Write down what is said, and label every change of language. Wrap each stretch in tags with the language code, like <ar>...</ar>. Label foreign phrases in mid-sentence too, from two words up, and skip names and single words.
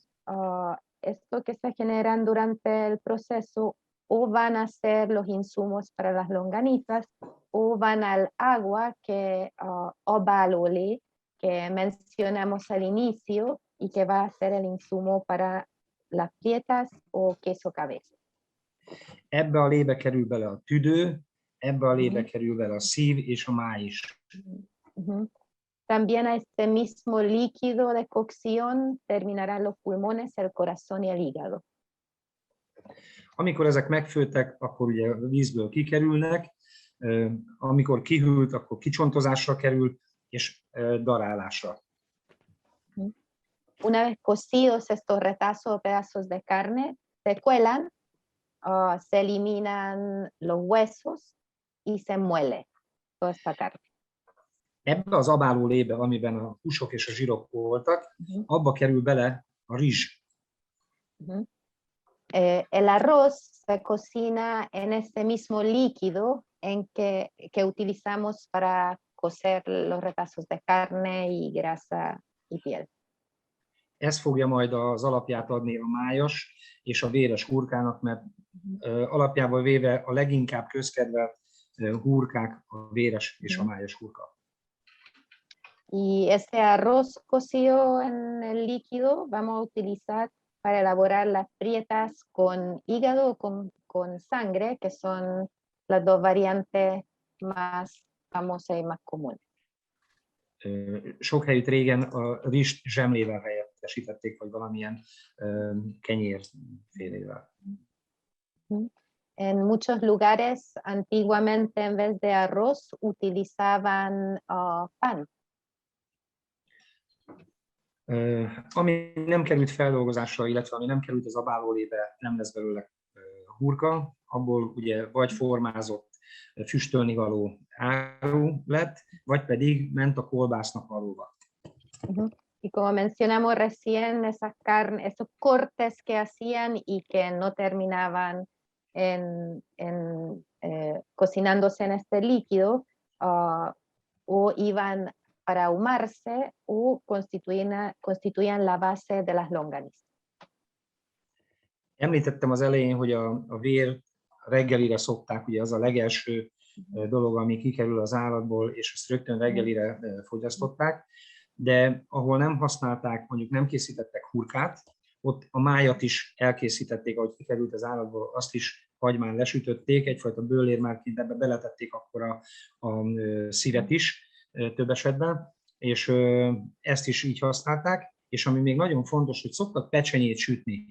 <es>Esto que se generan durante el proceso o van a ser los insumos para las longanizas o van al agua que abálóli, que mencionamos al inicio y que va a ser el insumo para las prietas o queso cabeza.</es> <hu>Ebbe a lébe kerül bele a tüdő, ebbe a lébe kerül bele a szív és a máj is.</hu> <es>También a este mismo líquido de cocción terminarán los pulmones, el corazón y el hígado.</es> <hu>Amikor ezek megfőttek, akkor ugye a vízből kikerülnek, amikor kihűlt, akkor kicsontozásra kerül, és darálásra.</hu> <es>Una vez cocidos estos retazos o pedazos de carne, se cuelan, se eliminan los huesos y se muele toda esta carne.</es> <hu>Ebbe az abáló lébe, amiben a húsok és a zsírok voltak, abba kerül bele a rizs.</hu> <es>El arroz se cocina en este mismo líquido que utilizamos para cocer los retazos de carne y grasa y piel.</es> <hu>Ez fogja majd az alapját adni a májas és a véres hurkának, mert alapjában véve a leginkább közkedvelt hurkák a véres és a májas hurka.</hu> <es>Y este arroz cocido en el líquido vamos a utilizar para elaborar las prietas con hígado o con sangre, que son las dos variantes más famosas y más comunes.</es> <hu>Sok helyütt régen a rizst zsemlével helyettesítették, vagy valamilyen kenyérfélével.</hu> <es>En muchos lugares antiguamente en vez de arroz utilizaban pan.</es> <hu>Ami nem került feldolgozásra, illetve ami nem került az abálólébe, nem lesz belőle hurka, abból ugye vagy formázott, füstölni való áru lett, vagy pedig ment a kolbásznak valóba.</hu> <es>Y como mencionamos recién, esos cortes que hacían y que no terminaban cocinándose en este líquido, o iban para ahumarse o constituían la base de las longanizas.</es> <hu>Említettem az elején, hogy a vér reggelire szokták, ugye az a legelső dolog, ami kikerül az állatból, és ezt rögtön reggelire fogyasztották, de ahol nem használták, mondjuk nem készítettek hurkát, ott a májat is elkészítették, ahogy kikerült az állatból, azt is hagymán lesütötték, egyfajta bőlérmárként ebbe beletették akkor a szívet is több esetben, és ezt is így használták, és ami még nagyon fontos, hogy szoktak pecsenyét sütni.</hu>